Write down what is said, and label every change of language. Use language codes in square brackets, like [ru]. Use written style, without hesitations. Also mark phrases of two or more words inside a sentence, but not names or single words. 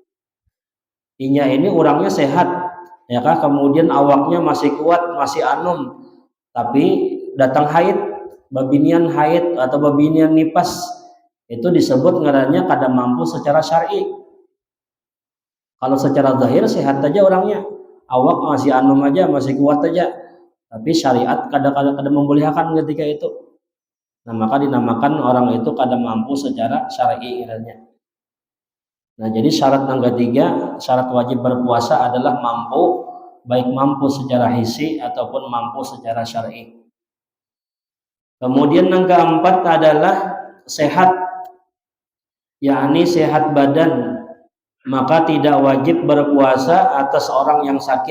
[bjn] Inya ini orangnya sehat, ya kan, kemudian awaknya masih kuat, masih anum, tapi datang haid, babinian haid atau babinian nipas, itu disebut ngarannya kada mampu secara syar'i. Kalau secara zahir sehat aja orangnya, awak masih anum aja, masih kuat aja, tapi syariat kadang-kadang membolehkan ketika itu. Nah, maka dinamakan orang itu kada mampu secara syar'i kiranya. [id] Nah, jadi syarat yang ketiga, syarat wajib berpuasa adalah mampu, baik mampu secara hissi ataupun mampu secara syar'i. Kemudian yang keempat adalah sehat, yakni sehat badan, maka tidak wajib berpuasa atas orang yang sakit.